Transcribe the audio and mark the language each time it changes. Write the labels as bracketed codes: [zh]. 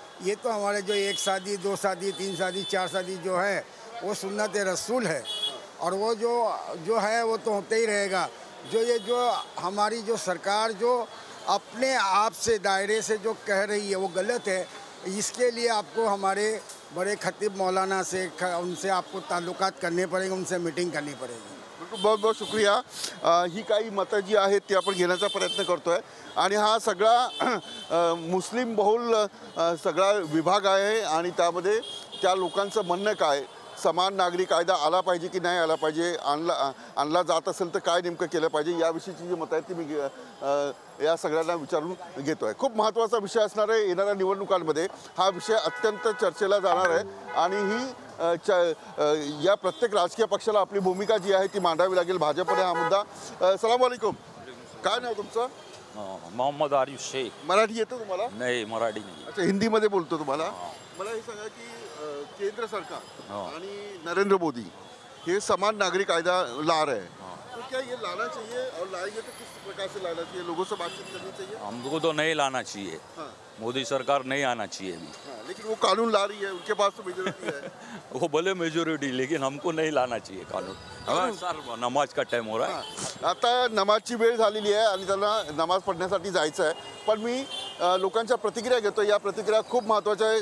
[hi] ये तो हमारे जो 1 शादी 2 शादी 3 शादी 4 शादी जो है वो सुन्नत रसूल है और वो जो है वो तो होते ही रहेगा। जो हमारी जो सरकार जो अपने आप से दायरे से जो कह रही है वो गलत है। इसके लिए आपको हमारे बड़े खतीब मौलाना से उनसे आपको ताल्लुकात करने पड़ेंगे, उनसे मीटिंग करनी पड़ेगी। बहुत बहुत शुक्रिया। [mr] ही काही मतं जी आहेत ती आपण घेण्याचा प्रयत्न करतोय आणि हा सगळा मुस्लिम बहुल सगळा विभाग आहे आणि त्यामध्ये त्या लोकांचं म्हणणं काय, समान नागरिक कायदा आला पाहिजे की नाही आला पाहिजे, आणला जात असेल तर काय नेमकं केलं पाहिजे, याविषयीची जी मतं आहेत ती मी या सगळ्यांना विचारून घेतो आहे। खूप महत्त्वाचा विषय असणार आहे येणाऱ्या निवडणुकांमध्ये, हा विषय अत्यंत चर्चेला जाणार आहे आणि ही या प्रत्येक राजकीय पक्षाला आपली भूमिका जी आहे ती मांडावी लागेल। भाजपने हा मुद्दा। सलाम वालेकुम, काय नाव तुमचं? मोहम्मद आरिफ शेख। मराठी येतं तुम्हाला? नाही, मराठी नाही। अच्छा, हिंदीमध्ये बोलतो तुम्हाला। मला हे सांगा की केंद्र सरकार आणि नरेंद्र मोदी [hi] ये समान नागरिक कायदा ला रहे हैं, तो क्या ये लाना चाहिए और लाएंगे तो किस प्रकार से लाना चाहिए, लोगों से बातचीत करनी चाहिए? हमको तो नहीं लाना चाहिए। हाँ। मोदी सरकार नहीं आना चाहिए अभी। हाँ, लेकिन वो कानून ला रही है, उनके पास तो मेजोरिटी है। वो बोले मेजोरिटी, लेकिन हमको नहीं लाना चाहिए कानून। हाँ, सर नमाज का टाइम हो रहा है। [mr] आता नमाजची वेळ झालेली आहे आणि त्यांना नमाज पढ़ण्यासाठी जायचं आहे, पण मी लोकांच्या प्रतिक्रिया घेतो। या प्रतिक्रिया खूप महत्त्वाच्या आहे।